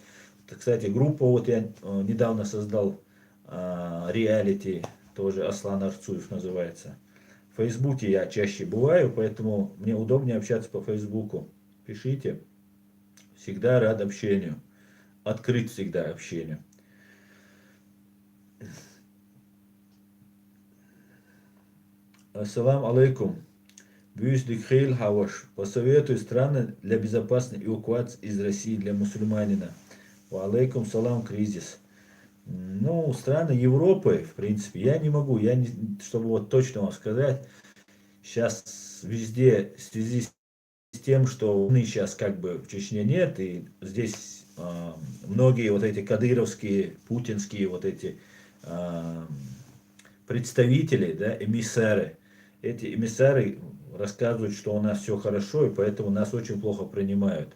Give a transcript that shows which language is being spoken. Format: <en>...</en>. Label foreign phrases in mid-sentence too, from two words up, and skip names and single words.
<ru>Кстати, группа вот я недавно создал, реалити, тоже Аслан Арцуев называется. В Фейсбуке я чаще бываю, поэтому мне удобнее общаться по Фейсбуку. Пишите, всегда рад общению, открыт всегда общению.</ru> <ar>السلام عليكم. Бюздик Хейл Хаваш.</ar> <ru>Посоветуй страны для безопасной эвакуации из России для мусульманина.</ru> <ar>وعليكم السلام,</ar> <ru>кризис. Ну, страны Европы, в принципе, я не могу, чтобы вот точно вам сказать, сейчас везде в связи с тем, что войны сейчас как бы в Чечне нет, и здесь многие вот эти кадыровские, путинские вот эти а, представители, да, эмиссары, эти эмиссары рассказывают, что у нас все хорошо, и поэтому нас очень плохо принимают.</ru>